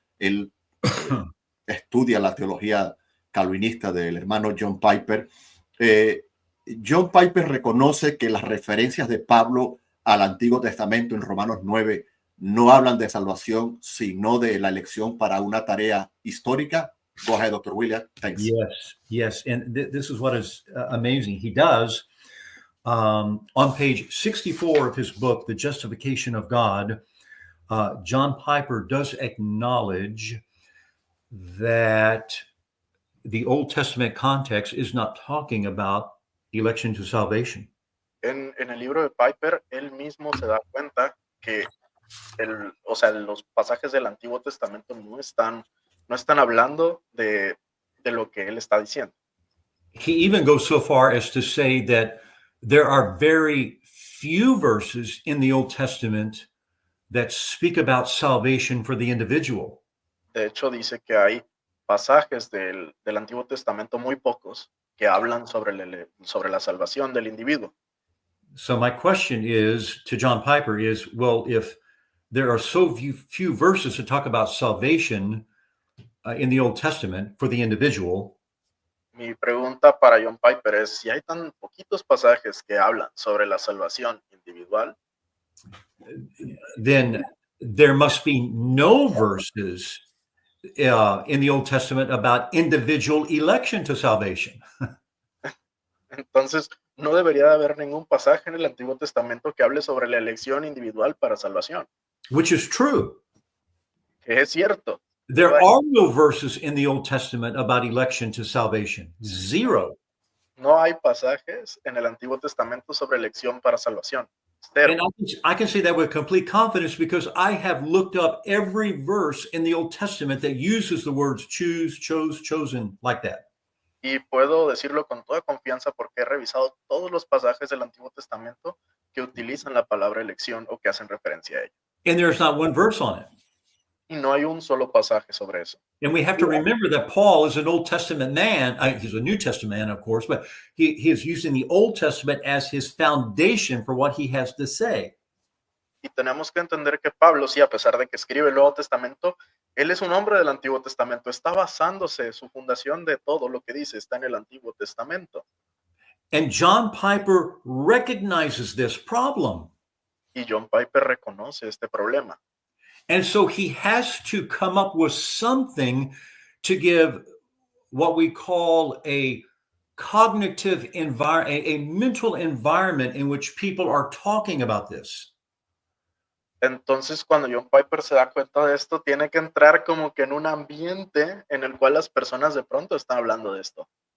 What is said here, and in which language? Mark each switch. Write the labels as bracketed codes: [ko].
[es] Él estudia la teología calvinista del hermano John Piper. John Piper reconoce que las referencias de Pablo al Antiguo Testamento en Romanos 9 no hablan de salvación, sino de la elección para una tarea histórica. [en] Go ahead, Dr. William. Thanks. Yes. And this is what is amazing. He does. On page 64 of his book, The Justification of God, John Piper does acknowledge that the Old Testament context is not talking about election to salvation. [es] En el libro de Piper, él mismo se da cuenta que los pasajes del Antiguo Testamento no están hablando de lo que él está diciendo. [en] He even goes so far as to say that there are very few verses in the Old Testament that speak about salvation for the individual. [es] De hecho, dice que hay pasajes del Antiguo Testamento muy pocos que hablan sobre la salvación del individuo. [en] So my question is to John Piper is, well, if there are so few verses that talk about salvation in the Old Testament for the individual, [es] mi pregunta para John Piper es, si hay tan poquitos pasajes que hablan sobre la salvación individual, [en] then there must be no verses in the Old Testament about individual election to salvation. [es] Entonces, no debería de haber ningún pasaje en el Antiguo Testamento que hable sobre la elección individual para salvación. [en] Which is true. [es] Que es cierto. [en] There are no verses in the Old Testament about election to salvation. Zero. [es] No hay pasajes en el Antiguo Testamento sobre elección para salvación. Cero. [en] And I can say that with complete confidence because I have looked up every verse in the Old Testament that uses the words choose, chose, chosen, like that. [es] Y puedo decirlo con toda confianza porque he revisado todos los pasajes del Antiguo Testamento que utilizan la palabra elección o que hacen referencia a ella. [en] And there's not one verse on it. [es] Y no hay un solo pasaje sobre eso. [en] And we have to remember that Paul is an Old Testament man. He's a New Testament man, of course, but he is using the Old Testament as his foundation for what he has to say. [es] Y tenemos que entender que Pablo, sí, a pesar de que escribe el Nuevo Testamento, él es un hombre del Antiguo Testamento. Está basándose, su fundación de todo lo que dice está en el Antiguo Testamento. [en] And John Piper recognizes this problem. [es] Y John Piper reconoce este problema. [en] And so he has to come up with something to give what we call a cognitive environment, a mental environment in which people are talking about this. [es] Entonces, cuando John Piper se da cuenta de esto, tiene que entrar como que en un ambiente en el cual las personas de pronto están hablando de esto.